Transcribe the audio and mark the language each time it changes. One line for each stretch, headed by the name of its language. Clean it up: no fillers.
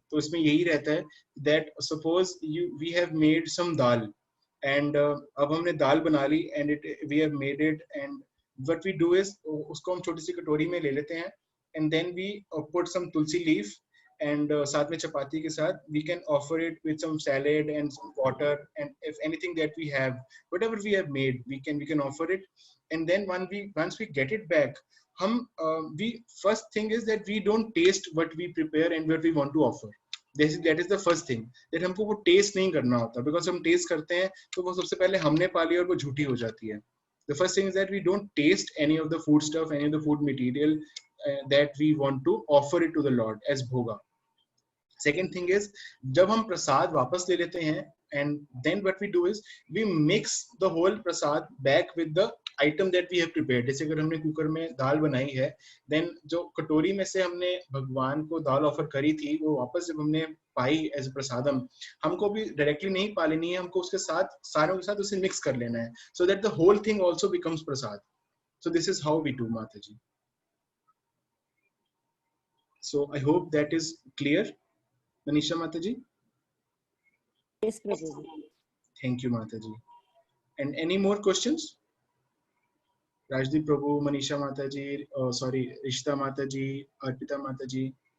Hindi: तो इसमें यही रहता है
English: that suppose we have made some dal, and
Hindi: अब हमने दाल बना ली
English: and we have made it, and what we do is
Hindi: उसको हम छोटी सी कटोरी में ले लेते हैं,
English: and then we put some tulsi leaf, and
Hindi: साथ में चपाती के साथ
English: we can offer it with some salad and some water, and if anything that we have, whatever we have made, we can offer it. And then once we get it back, we first thing is that we don't taste what we prepare and what we want to offer. That is the first thing, that
Hindi: हमको वो taste नहीं करना होता,
English: because
Hindi: हम taste करते हैं तो वो सबसे पहले हमने पा लिया और वो झूठी हो जाती है.
English: The first thing is that we don't taste any of the food stuff, any of the food material that we want to offer it to the Lord as bhoga. Second thing is,
Hindi: जब हम प्रसाद वापस ले लेते हैं,
English: and then what we do is we mix the whole prasad back with the item that we have prepared.
Hindi: जैसे अगर हमने cooker में दाल बनाई है,
English: then
Hindi: जो कटोरी में से हमने भगवान को दाल ऑफर करी थी, वो वापस जब हमने पाई एज प्रसादम, हमको भी डायरेक्टली नहीं पा लेनी है, हमको उसके साथ सारों के साथ उसे मिक्स कर लेना है,
English: so that the whole thing also becomes prasad. So this is how we do, Mataji. So I hope that is clear, Manisha Mataji. Yes, Prabhuji. Thank you, Mataji. And any more questions? Rajdeep Prabhu, Manisha Mataji, Rishta Mataji, Arpita Mataji.